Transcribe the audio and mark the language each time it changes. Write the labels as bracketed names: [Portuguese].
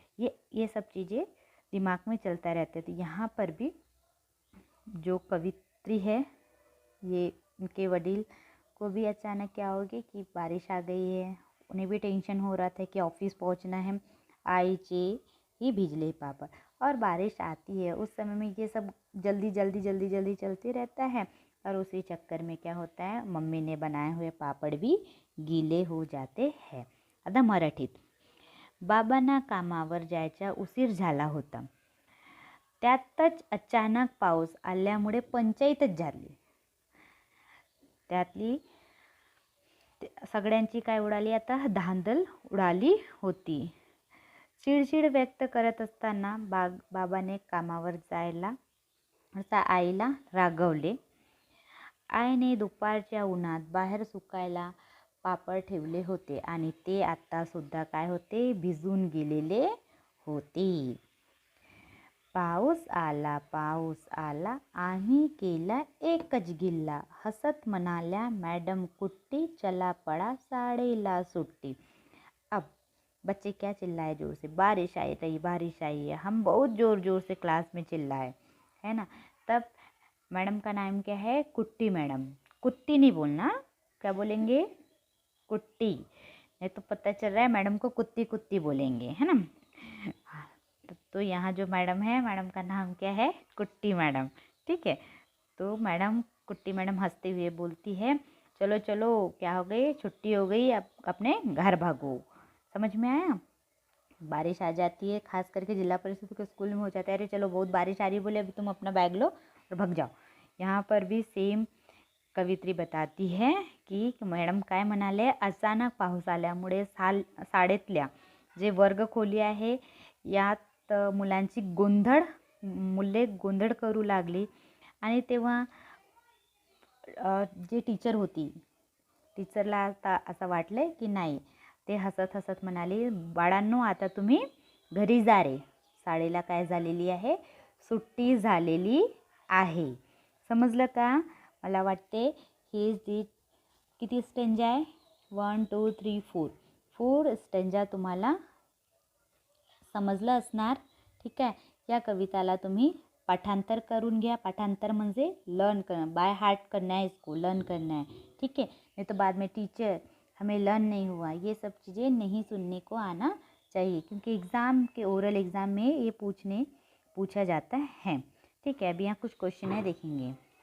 [Hindi] ये सब चीज़ें दिमाग में चलता रहता है। तो यहाँ पर भी जो कवित्री है, ये उनके वडील को भी अचानक क्या होगी कि बारिश आ गई है, उन्हें भी टेंशन हो रहा था कि ऑफिस पहुँचना है। [Marathi] आईचे ही भिजले पापड़, [Hindi] और बारिश आती है उस समय में ये सब जल्दी चलते रहता है, और उसी चक्कर में क्या होता है, मम्मी ने बनाए हुए पापड़ भी गीले हो जाते हैं। [Marathi] आता मराठीत, बाबांना कामावर जायचा उशीर झाला होता, त्यातच अचानक पाऊस आल्यामुळे पंचायतच झाली। त्यातली सगळ्यांची काय उडाली, आता धांदल उडाली होती। चिडचिड व्यक्त करत असताना बाबाने कामावर जायला आईला रागवले। आईने दुपारच्या उन्हात बाहेर सुकायला पापड ठेवले होते आणि ते आता सुद्धा काय होते, भिजून गेलेले होते। पाऊस आला आम्ही केला एकच गिल्ला, हसत म्हणाल्या मॅडम कुट्टी, चला पड़ा साडेला सुट्टी। [Hindi] अब बच्चे क्या चिल्लाए जोर से, बारिश आई है, हम बहुत जोर से क्लास में चिल्लाए, है ना। तब मैडम का नाम क्या है, कुट्टी मैडम। कुट्टी नहीं बोलना, क्या बोलेंगे, कुट्टी, नहीं तो पता चल रहा है मैडम को कुत्ती बोलेंगे, है ना। तो यहाँ जो मैडम है, मैडम का नाम क्या है, कुट्टी मैडम, ठीक है। तो कुट्टी मैडम हंसते हुए बोलती है, चलो क्या हो गई, छुट्टी हो गई, अब अपने घर भागो। समझ में आया। बारिश आ जाती है, खास करके जिला परिषद के स्कूल में हो जाता है, अरे चलो बहुत बारिश आ रही है, बोले अभी तुम अपना बैग लो और भाग जाओ। यहाँ पर भी सेम कवित्री बताती है की [Marathi] मॅडम काय म्हणाले, अचानक पाऊस आल्यामुळे शाळेतल्या जे वर्गखोली आहे यात मुले गोंधळ करू लागली, आणि तेव्हा जे टीचर होती, टीचरला आता असं वाटलं की नाही, ते हसत म्हणाली, बाळांनो आता तुम्ही घरी जा रे, शाळेला काय झालेली आहे, सुट्टी झालेली आहे। समजलं का। मला वाटते हे जे किती स्टेंजा आहे, 1 2 3 4 स्टेंजा तुम्हाला समजलं असणार, ठीक आहे। या कविताला तुम्ही पाठांतर करून घ्या। पाठांतर म्हणजे [Hindi] लर्न करना, बाय हार्ट करना है, इसको लर्न करना है, ठीक है। नहीं तो बाद में टीचर हमें लर्न नहीं हुआ, ये सब चीज़ें नहीं सुनने को आना चाहिए, क्योंकि ओरल एग्ज़ाम में ये पूछा जाता है, ठीक है। अभी यहाँ कुछ क्वेश्चन है, देखेंगे।